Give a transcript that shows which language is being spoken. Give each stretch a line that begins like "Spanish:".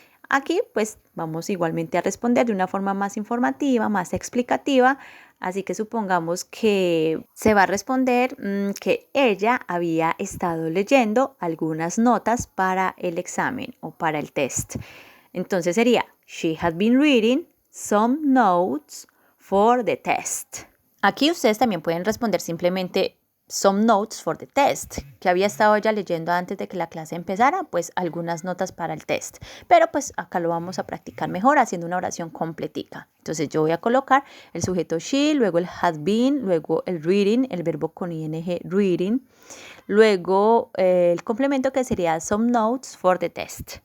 Spanish: Aquí pues vamos igualmente a responder de una forma más informativa, más explicativa, así que supongamos que se va a responder que ella había estado leyendo algunas notas para el examen o para el test. Entonces sería,
English: she had been reading some notes for the test.
Spanish: Aquí ustedes también pueden responder simplemente
English: some notes for the test,
Spanish: que había estado ya leyendo antes de que la clase empezara, pues algunas notas para el test. Pero pues acá lo vamos a practicar mejor haciendo una oración completica. Entonces yo voy a colocar el sujeto she, luego el had been, luego el reading, el verbo con ing, reading, luego el complemento que sería
English: some notes for the test.